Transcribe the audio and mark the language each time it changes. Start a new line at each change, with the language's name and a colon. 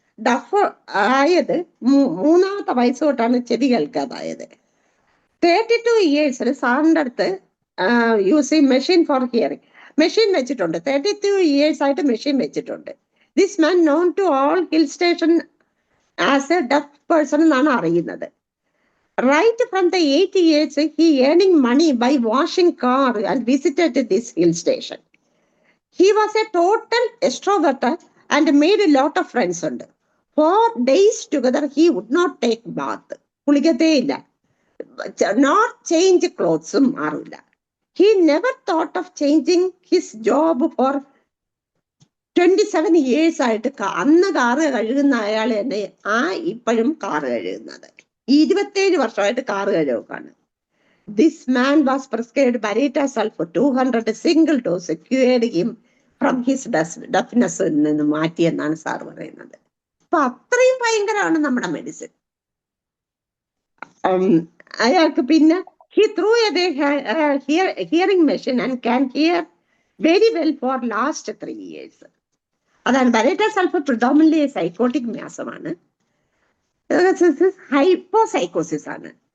Malayalam: Duff ആയത് 3ാമത്തെ വയസ്സ് തൊട്ടാണ് ചെവി കേൾക്കാതായത്. 32 ഇയേഴ്സിൽ സാറിൻ്റെ അടുത്ത്
English: using machine for hearing,
Malayalam: machine വെച്ചിട്ടുണ്ട്. 32 ഇയേഴ്സ് ആയിട്ട് മെഷീൻ വെച്ചിട്ടുണ്ട്.
English: This man known to all hill station as a deaf person എന്നാണ് അറിയുന്നത്. Right from the 8 years, he earning money by washing car and visited this hill station. He was a total extrovert and made a lot of friends. For days together, he would not take bath.
Malayalam: കുളിക്കത്തേയില്ല,
English: not change clothes.
Malayalam: മാറില്ല.
English: He never thought of changing his job for 27 years ആയിട്ട്.
Malayalam: അന്ന് car കഴുകുന്ന അയാൾ തന്നെ ഇപ്പോഴും car കഴുകുന്നത്. 27 വർഷമായിട്ട് car കഴുകാണ്.
English: This man was prescribed Baraita sulfur 200 single dose, cured him from his deafness
Malayalam: നിന്ന് മാറ്റിയെന്നാണ് സാർ പറയുന്നത്. അപ്പൊ അത്രയും ഭയങ്കരമാണ് നമ്മുടെ മെഡിസിൻ. അയാൾക്ക് പിന്നെ
English: he threw away hearing machine and can hear very well for last 3 years.
Malayalam: അതാണ് ബരേറ്റ സൾഫർ പ്രിഡോമിനന്റ്ലി സൈക്കോട്ടിക് വ്യാസമാണ്, ഹൈപ്പോസൈക്കോസിസ് ആണ്.